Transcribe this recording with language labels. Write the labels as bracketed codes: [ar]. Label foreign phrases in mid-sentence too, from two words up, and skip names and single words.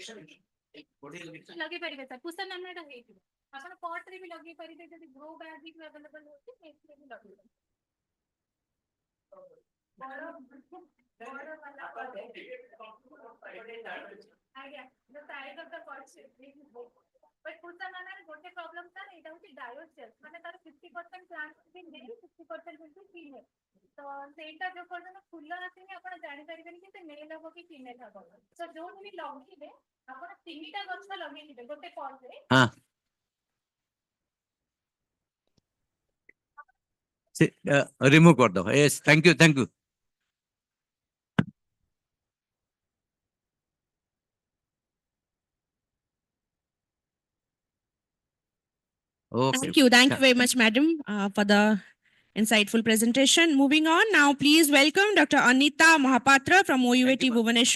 [or] ପାରିବେ ସାର୍ ପୁଷା ନାମଟା ହେଇଥିବ ଆପଣ ପଟରେ ବି ଲଗେଇ ପାରିବେ ଯଦି [en] grow bag [or] ବି ଆଭେଲେବଲ ହଉଛି ସେଇଥିରେ ବି ଲଗେଇ ପାରିବେ। ଆଜ୍ଞା [en] the size of the pot but [or] ପୁଷା ନାମରେ ଗୋଟେ ପ୍ରୋବ୍ଲେମ ସାର୍ ଏଇଟା ହଉଛି ଡାୟୋସେଲ୍ ମାନେ ତାର 50% ପ୍ଲାଣ୍ଟ ବି ନେଇ 50% କିନ୍ତୁ ଫିମେଲ ତ ସେଇଟା ଯୋଉ ପର୍ଯ୍ୟନ୍ତ ଫୁଲ ଆସିନି ଆପଣ ଜାଣିପାରିବେନି କି ସେ ମେଲ୍ ହବ କି ଫିମେଲ ହବ। ତ ଯୋଉଠି ବି ଲଗେଇବେ ଆପଣ 3ଟା ଗଛ ଲଗେଇଥିବେ ଗୋଟେ ପଟରେ ରିମୁଭ୍ କରିଦବ। [en] yes thank you. Thank you very much, madam, for the insightful presentation. Moving on now, please welcome Dr. Anita Mahapatra from OUAT Bhubaneswar.